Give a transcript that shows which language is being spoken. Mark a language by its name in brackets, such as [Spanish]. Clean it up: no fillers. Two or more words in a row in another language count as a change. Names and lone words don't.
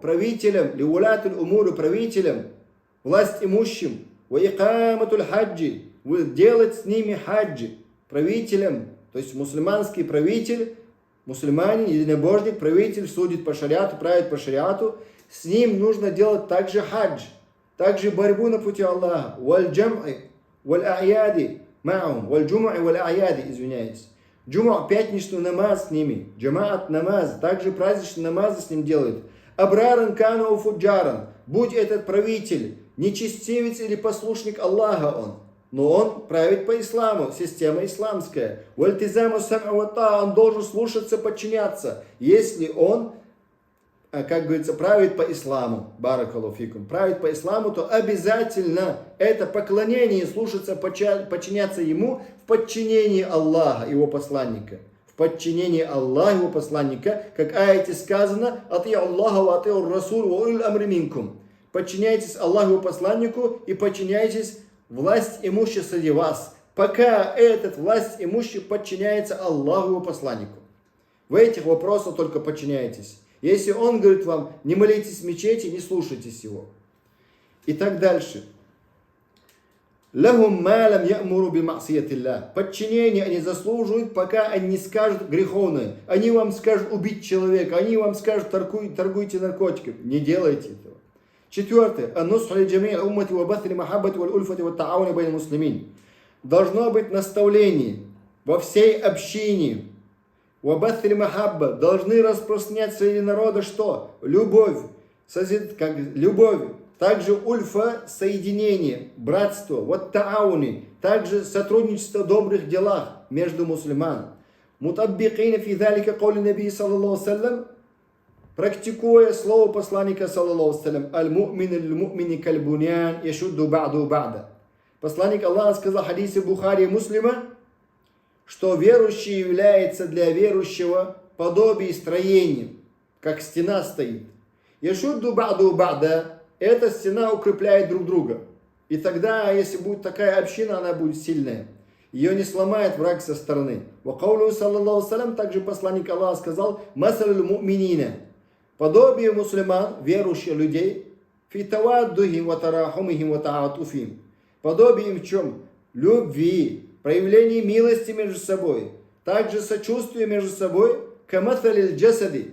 [Russian] Правителям, [Arabic] لولاة الأمور, [Russian] правителям, власть имущим, [Arabic] وإقامة الحج, [Russian] делать с ними хаджи, правителям, то есть мусульманский правитель, мусульманин, единобожник, правитель судит по шариату, правит по шариату, с ним нужно делать также хадж, также борьбу на пути Аллаха, [Arabic] والجمع والأعياد, معهم والجمع والأعياد, [Russian] извиняюсь. Джум'а, пятничный намаз с ними, джамаат намаз, также праздничный намаз с ним делают. [Arabic] أبرارا كانوا فجارا, [Russian] будь этот правитель, нечестивец или послушник Аллаха он, но он правит по исламу, система исламская. [Arabic] والتزام السمع, [Russian] он должен слушаться, подчиняться, если он, как говорится, правит по исламу, [Arabic] بارك الله فيكم, [Russian] правит по исламу, то обязательно это поклонение, слушаться, подчиняться ему в подчинении Аллаха, его посланника. В подчинении Аллаха, его посланника, как в аяте сказано, [Arabic] «أطيعوا الله وأطيعوا الرسول وأولي الأمر منكم». [Russian] Подчиняйтесь Аллаху, его посланнику, и подчиняйтесь власть имущей среди вас, пока этот власть имущий подчиняется Аллаху, его посланнику. В этих вопросах только подчиняйтесь. Если он говорит вам, не молитесь в мечети, не слушайтесь его. И так дальше. [Arabic] لهم ما لم يأمروا بمعصية الله. [Russian] Подчинение они заслуживают, пока они не скажут греховное. Они вам скажут убить человека, они вам скажут торгуйте наркотиками. Не делайте этого. Четвертое. Должно быть наставление во всей общине. Должны распространять среди народа что? Любовь. Как любовь. Также ульфа, соединение, братство, вот таауни, также сотрудничество в добрых делах между мусульманами. [Arabic] مطبقين في ذلك قول النبي صلى الله سلم, [Russian] практикуя слово посланника [Arabic] صلى الله سلم, المؤمن للمؤمن كالبنيان يشد بعضه بعضا. [Russian] Посланник Аллаха сказал в хадисе Бухари и Муслима, что верующий является для верующего подобие строения, как стена стоит. [Arabic] يشد بعضه بعضا. [Russian] Эта стена укрепляет друг друга. И тогда, если будет такая община, она будет сильная. Ее не сломает враг со стороны. [Arabic] وقوله صلى الله سلم, [Russian] также посланник Аллаха сказал, [Arabic] مثل المؤمنين. [Russian] Подобие мусульман, верующих людей, [Arabic] في توادهم وتراحمهم وتعاطفهم. [Russian] Подобие им в чем? Любви, проявление милости между собой. Также сочувствие между собой, [Arabic] كمثل الجسد.